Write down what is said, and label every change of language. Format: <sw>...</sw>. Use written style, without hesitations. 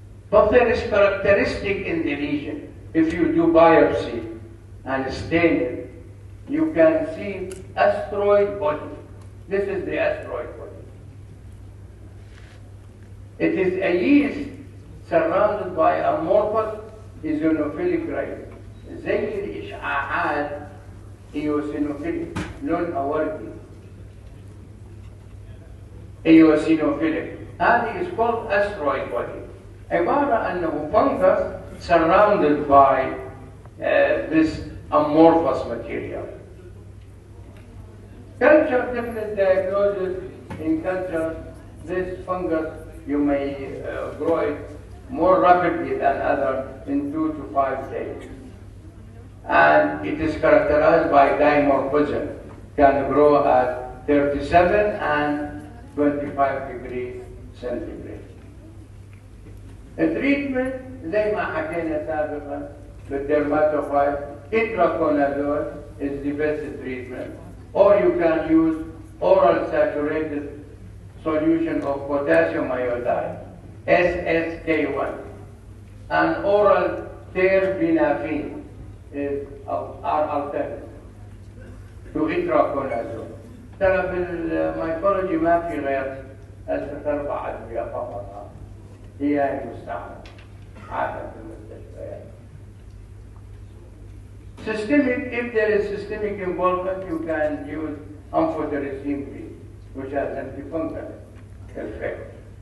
<en>But there is characteristic in the lesion. If you do biopsy and stain it, you can see asteroid body. This is the asteroid body. It is a yeast surrounded by amorphous eosinophilic rays.</en> <ar>زي الإشعاعات eosinophilic لونها وردي.</ar> <en>eosinophilic.</en> <ar>هذه</ar> <en>is called asteroid body.</en> <ar>عبارة أنه</ar> <en>fungus surrounded by this amorphous material. Culture different diagnosis in culture. This fungus you may grow it more rapidly than others in 2 to 5 days. And it is characterized by dimorphism. Can grow at 37 and 25 degrees centigrade.</en> <ar>التريتمنت زي ما حكينا سابقا بالدرماتوفايت</ar> <en>itraconazole is the best treatment. Or you can use oral saturated solution of potassium iodide, SSK1, and oral terbinafine are alternative to itraconazole.</en> <ar>ترى في الميكولوجي ما في غير ثلاث أربع أدوية فقط هي المستعمل عادة في المستشفيات.</ar> <en>Systemic, if there is systemic involvement, you can use amphotericin B, which has antifungal effect.</en>